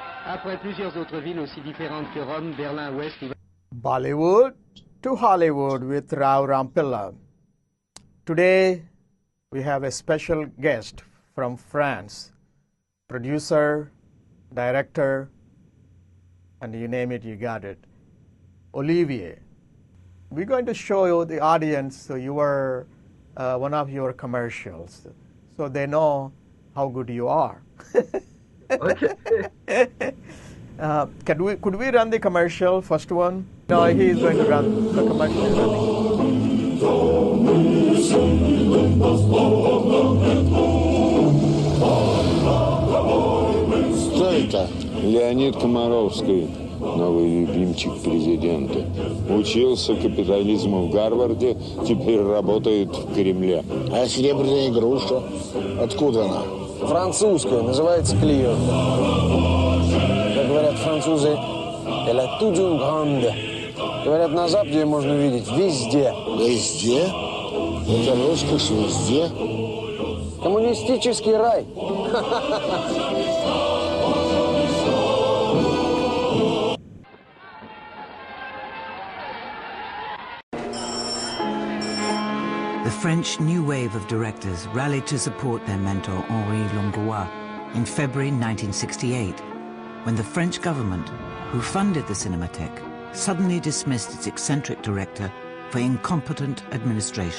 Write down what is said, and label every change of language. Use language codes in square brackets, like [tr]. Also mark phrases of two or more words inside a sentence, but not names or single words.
[fr] Après plusieurs autres villes aussi différentes que Rome, Berlin, Ouest, [en] Bollywood to Hollywood with Rao Rampilla. Today we have a special guest from France, producer, director, and you name it, you got it, Olivier. We're going to show you the audience your one of your commercials, so they know how good you are. Okay. Could we run the commercial, first one? No, he is going to run the commercial. [ru] Кто это? Леонид Комаровский, новый любимчик президента. Учился капитализму в Гарварде, теперь работает в Кремле. А серебряная груша? Откуда она? Французская, называется Клио. Как говорят французы, [fr] elle a tout d'une grande. [ru] Говорят, на Западе ее можно увидеть везде. Везде? Это роскошь везде? Коммунистический рай. [en] The French new wave of directors rallied to support their mentor Henri Langlois in February 1968, when the French government, who funded the Cinémathèque, suddenly dismissed its eccentric director for incompetent administration.